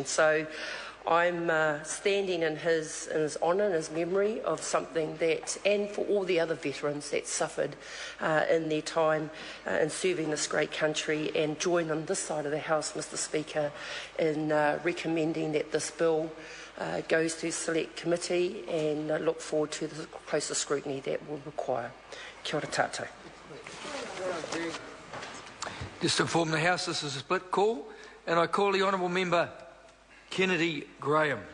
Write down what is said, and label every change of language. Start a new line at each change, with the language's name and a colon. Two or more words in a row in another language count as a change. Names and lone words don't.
English: So I'm standing in his honour and his memory of something that, and for all the other veterans that suffered in their time in serving this great country, and join on this side of the House, Mr Speaker, in recommending that this bill goes to select committee, and look forward to the closer scrutiny that will require.
Māori: Kia ora tātou.
English: Just to inform the House, this is a split call, and I call the Honourable Member Kennedy Graham.